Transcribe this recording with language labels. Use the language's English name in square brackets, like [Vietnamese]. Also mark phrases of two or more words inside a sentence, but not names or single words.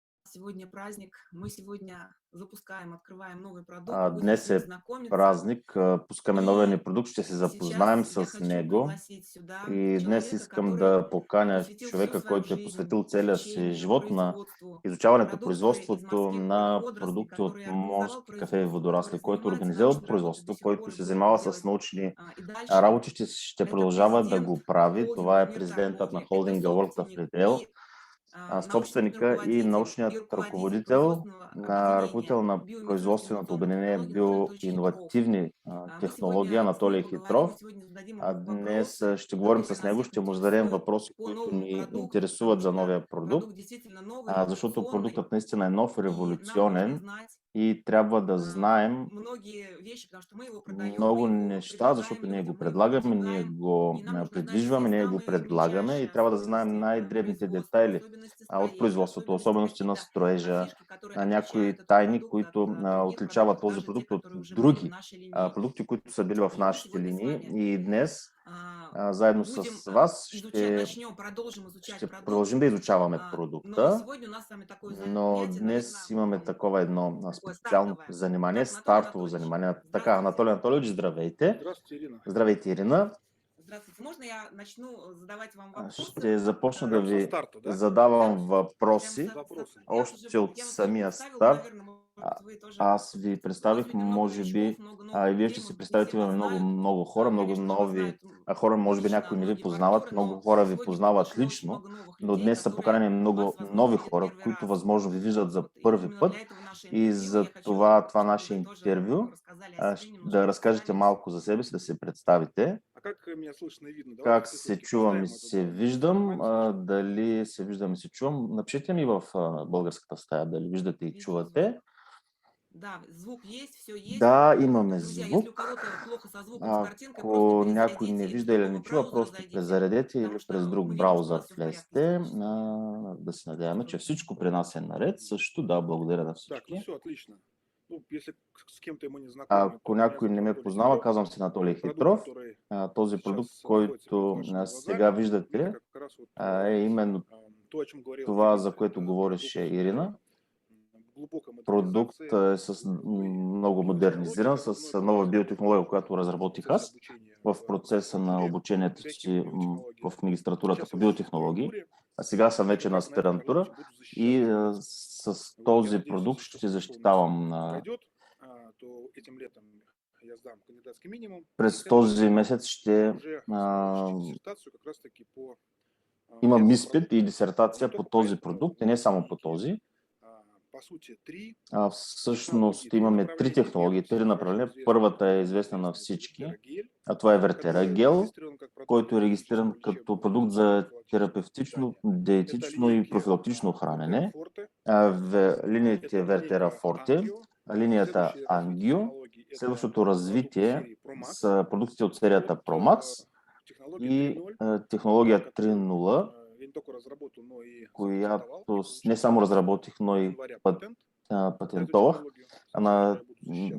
[Russian] сегодня праздник. Мы сегодня запускаем, открываем новый продукт, будем с [Bulgarian] Днес [Russian] ним [Bulgarian] е [Russian] знакомиться. [Bulgarian] празник, пускаме новия ни [Russian] И [Bulgarian] продукт, ще се запознаем [Russian] сейчас я [Bulgarian] с [Russian] хочу [Bulgarian] него. [Russian] пригласить сюда [Bulgarian] И днес [Russian] человека, [Bulgarian] искам [Russian] который [Bulgarian] да поканя [Russian] посвятил всю [Bulgarian] човека, [Russian] свою [Bulgarian] който е [Russian] жизнь [Bulgarian] посветил целия си [Russian] изучению, [Bulgarian] живот на [Russian] производству [Bulgarian] изучаването, [Russian] продукции из [Bulgarian] производството [Russian] морских [Bulgarian] на [Russian] водорослей, [Bulgarian] продукти от [Russian] который организовал [Bulgarian] морски кафе и [Russian] производство, который [Bulgarian] водорасли, който [Russian] занимается [Bulgarian] организира [Russian] научной работой до [Bulgarian] производство, [Russian] сих пор [Bulgarian] който [Russian] и [Bulgarian] се [Russian] будет это [Bulgarian] занимава с [Russian] делать [Bulgarian] научни [Russian] и дальше. [Bulgarian] работи, ще [Russian] Это [Bulgarian] продължава да [Russian] президент [Bulgarian] го прави. Това [Russian] холдинга [Bulgarian] е [Russian] «Мир [Bulgarian] президентът на [Russian] торговли», это [Bulgarian] холдинга World of [Russian] собственник [Bulgarian] Retail, [Russian] и научный [Bulgarian] собственика и [Russian] руководитель, научният руководитель [Bulgarian] ръководител [Russian] производственного [Bulgarian] на [Russian] объединения [Bulgarian] ръководител на производственото [Russian] биоинновационно-инновационных [Bulgarian] обединение [Russian] технологий Анатолий Анатольевич Хитров. [Bulgarian] биоиновативни [Russian] Мы [Bulgarian] технологии [Russian] сегодня с ним [Bulgarian] Анатолий [Russian] поговорим, [Bulgarian] Хитров. [Russian] мы сегодня зададим [Bulgarian] А [Russian] ему [Bulgarian] днес [Russian] вопросы, [Bulgarian] ще говорим [Russian] которые [Bulgarian] с [Russian] нас [Bulgarian] него, [Russian] всех [Bulgarian] ще му зададем [Russian] интересуют [Bulgarian] въпроси, [Russian] по [Bulgarian] които [Russian] новому [Bulgarian] ни [Russian] продукту, потому [Bulgarian] интересуват за [Russian] что [Bulgarian] новия продукт, [Russian] продукт действительно новый, [Bulgarian] защото [Russian] революционный, [Bulgarian] продуктът наистина е нов, [Russian] и нам нужно [Bulgarian] революционен [Russian] знать [Bulgarian] и трябва да знаем [Russian] многие вещи, потому что мы его продаем, мы [Bulgarian] много [Russian] его [Bulgarian] неща, [Russian] предлагаем [Bulgarian] защото ние го [Russian] людям, мы его [Bulgarian] предлагаме, ние [Russian] продвигаем, [Bulgarian] го [Russian] и нам нужно знать все [Bulgarian] придвижваме, ние го [Russian] самые [Bulgarian] предлагаме и [Russian] мельчайшие [Bulgarian] трябва да знаем [Russian] особенности [Bulgarian] най-дребните [Russian] производства, [Bulgarian] детайли [Russian] особенности [Bulgarian] от [Russian] строения, [Bulgarian] производството, [Russian] особенности [Bulgarian] особености на [Russian] какие-то [Bulgarian] строежа, [Russian] фишки, которые [Bulgarian] някои [Russian] отличают этот [Bulgarian] тайни, [Russian] продукт от [Bulgarian] които [Russian] других [Bulgarian] отличават [Russian] продуктов, [Bulgarian] този [Russian] даже те, [Bulgarian] продукт от [Russian] которые уже были в [Bulgarian] други [Russian] нашей линейке. [Bulgarian] продукти, които са били в [Russian] И мы [Bulgarian] нашите [Russian] сегодня с [Bulgarian] линии. [Russian] вами [Bulgarian] И днес [Russian] а, [Bulgarian] заедно [Russian] будем [Bulgarian] с вас [Russian] изучать, начнем, продолжим изучать [Bulgarian] ще [Russian] продукт, [Bulgarian] продължим да изучаваме [Russian] но [Bulgarian] продукта, [Russian] сегодня у нас с вами такое [Bulgarian] но [Russian] занятие, [Bulgarian] днес [Russian] наверное, [Bulgarian] имаме такова едно [Russian] такое [Bulgarian] специално [Russian] стартовое. [Bulgarian] занимание, [Russian] Так, Анатолий [Bulgarian] стартово [Russian] Анатольевич, [Bulgarian] занимание. Така, [Russian] здравствуйте. [Bulgarian] Анатолий Анатольевич, здравейте. [Russian] Здравствуйте, Ирина. [Bulgarian] Здравейте, Ирина. [Russian] Здравствуйте. Можно я начну задавать вам вопросы? [Bulgarian] Ще започна да [Russian] Прям со [Bulgarian] ви [Russian] старта, да? [Bulgarian] задавам [Russian] Прям [Bulgarian] въпроси [Russian] Вопросы. [Bulgarian] още от [Russian] я вас уже [Bulgarian] самия [Russian] представила, [Bulgarian] старт. [Russian] наверное, может, вы тоже. [Bulgarian] Аз ви [Russian] У вас [Bulgarian] представих, [Russian] сегодня много [Bulgarian] може би, [Russian] новичков, много [Bulgarian] и [Russian] новых [Bulgarian] вие [Russian] людей, [Bulgarian] ще си [Russian] может быть, не все [Bulgarian] представите, [Russian] вас [Bulgarian] имаме много, [Russian] знают. [Bulgarian] много хора, много [Russian] Конечно же, вас [Bulgarian] нови [Russian] знают [Bulgarian] хора, може би [Russian] лично [Bulgarian] някои не ви [Russian] многие [Bulgarian] познават, [Russian] партнеры, [Bulgarian] много [Russian] но [Bulgarian] хора ви [Russian] сегодня будет [Bulgarian] познават [Russian] очень [Bulgarian] лично, [Russian] много новых [Bulgarian] но [Russian] людей, [Bulgarian] днес са [Russian] которые [Bulgarian] поканени много [Russian] вас, [Bulgarian] нови [Russian] возможно, видят [Bulgarian] хора, [Russian] первый [Bulgarian] които [Russian] раз. [Bulgarian] възможно ви виждат за [Russian] Вот. И [Bulgarian] първи [Russian] именно [Bulgarian] път. [Russian] для этого наше [Bulgarian] И [Russian] интервью [Bulgarian] за [Russian] я хочу, [Bulgarian] това [Russian] чтобы [Bulgarian] наше [Russian] вы тоже [Bulgarian] интервю, [Russian] рассказали о себе, [Bulgarian] да [Russian] немножко [Bulgarian] разкажете [Russian] представились. [Bulgarian] малко за себе си, да се представите. [Russian] А как меня слышно и видно? Давайте [Bulgarian] Как [Russian] все [Bulgarian] се [Russian] все-таки [Bulgarian] чувам и [Russian] поставим это, [Bulgarian] се [Russian] да, [Bulgarian] виждам, [Russian] нормально слышно? [Bulgarian] дали се виждам и се чувам. Напишете ми в българската стая, дали виждате и [Russian] Видео, [Bulgarian] чувате. [Russian] звук. Да, звук есть, все есть. [Bulgarian] Да, имаме [Russian] Друзья, если у [Bulgarian] звук. [Russian] кого-то плохо со звуком, с картинкой, просто [Bulgarian] Ако някой не [Russian] перезайдите из [Bulgarian] вижда или [Russian] другого [Bulgarian] не чува, [Russian] браузера, [Bulgarian] просто [Russian] зайдите, [Bulgarian] презаредете или [Russian] потому [Bulgarian] през [Russian] что [Bulgarian] друг [Russian] мы видим, что у [Bulgarian] браузър [Russian] вас все в порядке с [Bulgarian] влезте. [Russian] техническими [Bulgarian] Да се надяваме, че всичко при [Russian] устройствами. [Bulgarian] нас е наред. Също да, благодаря на [Russian] Так, ну [Bulgarian] всички. [Russian] все, отлично. Ну, если с кем-то мы не знакомы, [Bulgarian] Ако [Russian] то меня [Bulgarian] някой [Russian] зовут [Bulgarian] не ме [Russian] Анатолий [Bulgarian] познава, [Russian] Хитров. [Bulgarian] казвам се Анатолий [Russian] Продукт, [Bulgarian] Хитров. [Russian] который [Bulgarian] Този продукт, [Russian] сейчас находится перед [Bulgarian] който [Russian] вашими [Bulgarian] сега [Russian] глазами, [Bulgarian] виждате, [Russian] это как раз вот [Bulgarian] е именно [Russian] то, о чем говорила [Bulgarian] това, [Russian] Ирина. [Bulgarian] за което [Russian] Это [Bulgarian] говореше [Russian] продукт [Bulgarian] Ирина. [Russian] глубокой [Bulgarian] Продукт [Russian] модернизации, [Bulgarian] е с [Russian] новой [Bulgarian] много [Russian] биотехнологии, [Bulgarian] модернизиран, [Russian] как [Bulgarian] с [Russian] мной [Bulgarian] нова [Russian] было [Bulgarian] биотехнология, която [Russian] в [Bulgarian] разработих [Russian] процессе [Bulgarian] аз [Russian] обучения [Bulgarian] в [Russian] в [Bulgarian] процеса на [Russian] магистратуре [Bulgarian] обучението [Russian] по [Bulgarian] си [Russian] биотехнологии. [Bulgarian] в магистратурата [Russian] Сейчас [Bulgarian] по [Russian] я уже в [Bulgarian] биотехнологии. [Russian] аспирантуре, [Bulgarian] А сега съм [Russian] и [Bulgarian] вече [Russian] как [Bulgarian] на [Russian] раз на этом [Bulgarian] аспирантура [Russian] продукте буду защищать [Bulgarian] и [Russian] диссертацию. [Bulgarian] с [Russian] Вот, я [Bulgarian] този [Russian] надеюсь, [Bulgarian] продукт [Russian] что [Bulgarian] ще [Russian] все у нас [Bulgarian] защитавам. [Russian] пройдет, то этим летом я сдам кандидатский минимум, и [Bulgarian] През [Russian] следующим [Bulgarian] този [Russian] летом [Bulgarian] месец ще [Russian] уже смогу [Bulgarian] а, [Russian] защитить диссертацию как раз-таки по [Bulgarian] имам [Russian] этому [Bulgarian] изпит и [Russian] продукту. [Bulgarian] дисертация [Russian] Не [Bulgarian] по [Russian] только по [Bulgarian] този [Russian] этому, [Bulgarian] продукт, и [Russian] у [Bulgarian] не [Russian] нас [Bulgarian] само по [Russian] линейки, [Bulgarian] този. [Russian] по сути, три технологии, [Bulgarian] Всъщност [Russian] три [Bulgarian] имаме три [Russian] направления. [Bulgarian] технологии, [Russian] Первое, [Bulgarian] три [Russian] всем хорошо [Bulgarian] направления. [Russian] известный, [Bulgarian] Първата е [Russian] давно [Bulgarian] известна на [Russian] известный, это [Bulgarian] всички, [Russian] Вертера-гель, [Bulgarian] а това е [Russian] который [Bulgarian] Вертера-гел, [Russian] зарегистрирован как продукт [Bulgarian] който е регистриран [Russian] терапевтического [Bulgarian] като [Russian] лечебного [Bulgarian] продукт [Russian] диетического [Bulgarian] за [Russian] профилактического [Bulgarian] терапевтично, [Russian] питания. Это [Bulgarian] диетично и [Russian] линейки [Bulgarian] профилактично [Russian] Вертера [Bulgarian] хранене. [Russian] Форте, [Bulgarian] В линиите [Russian] это [Bulgarian] Вертера [Russian] линейка [Bulgarian] Форте, [Russian] Ангио. [Bulgarian] линията [Russian] Следующее развитие [Bulgarian] Ангио, [Russian] технологий – это [Bulgarian] следващото [Russian] продукты [Bulgarian] развитие [Russian] серии ProMax. [Bulgarian] с продуктите от [Russian] И [Bulgarian] серията [Russian] вот [Bulgarian] ProMax [Russian] технология [Bulgarian] и [Russian] 3.0, [Bulgarian] технология [Russian] которую [Bulgarian] 3.0, [Russian] я не только разработал, но и запатентовал, [Bulgarian] която [Russian] и [Bulgarian] не [Russian] получил [Bulgarian] само разработих, но [Russian] в [Bulgarian] и [Russian] январе патент на эту [Bulgarian] патентовах. [Russian] технологию. Скоро я буду защищать